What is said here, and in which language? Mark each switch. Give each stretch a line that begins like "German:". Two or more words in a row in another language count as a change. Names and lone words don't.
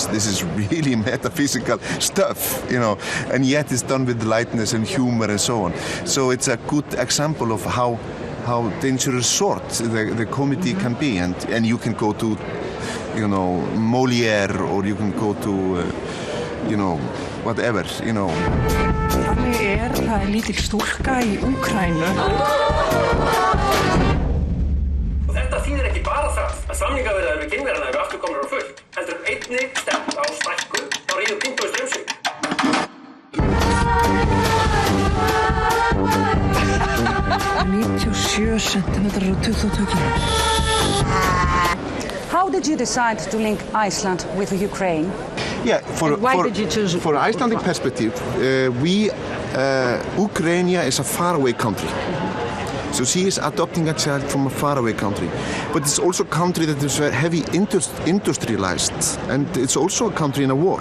English: This is really metaphysical stuff. You know, and yet it's done with lightness and humor and so on. So it's a good example of how dangerous sort the comedy can be, and you can go to, you know, Molière, or you can go to. You know, whatever, you know.
Icelandic: Þannig það lítil stúlka í Úkraínu. Og þetta þýðir ekki bara það að samningaviðræður við Kínverjana eru aftur komnar á fullt, heldur einnig stefnt á stækkun á Ríó Tinto Straumsvík. 97 centimetrar og 22 kíló.
English: How did you decide to link Iceland with Ukraine? Yeah, why did you choose? For Icelandic perspective, Ukraine is a faraway country. So she is adopting a child from a faraway country. But it's also a country that is very heavy industrialized, and it's also a country in a war.